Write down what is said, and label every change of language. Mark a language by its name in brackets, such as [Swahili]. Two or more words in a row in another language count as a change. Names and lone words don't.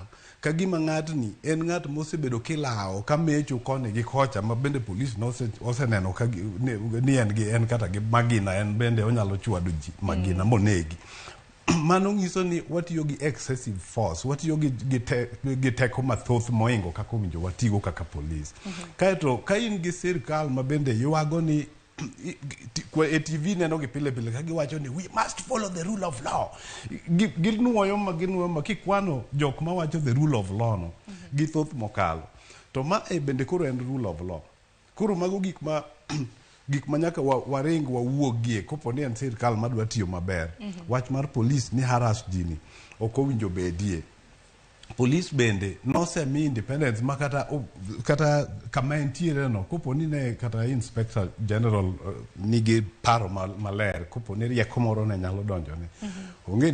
[Luo (Kenya and Tanzania)] Ka gima ng'atni en ng'at mosebedo kilao ka mecho koni gi kocha ma bende polis oseneno ka ni en kata gi magina en bende onyalo chwado ji magina monegi. Mano nyiso ni watiyo gi [English] excessive force, [Luo (Kenya and Tanzania)] watiyo gi teko mathoth moingo kaka owinjo watigo kaka polis. Kaeto ka in gi sirkal ma bende yuago ni e TV neno gi pile pile ka giwacho ni [English] we must follow the rule of law. [Luo (Kenya and Tanzania)] Ginuoyo ma kikwano jok ma wacho [English] the rule of law [Luo (Kenya and Tanzania)] no githoth mokalo. To ma e bende koro en [English] rule of law. [Luo (Kenya and Tanzania)] Koro mago gik ma nyaka waring wawuogie kopo ni en sirkal madwa tiyo maber. Wach mar polis ni harass jini ok owinjo bedie. Polis bende nosemi independence ma kata kama entiere no kopo ni ne kata [English] inspector general [Luo (Kenya and Tanzania)] nigi paro maler kopo ni rieko moro ne nyalo donjo ne.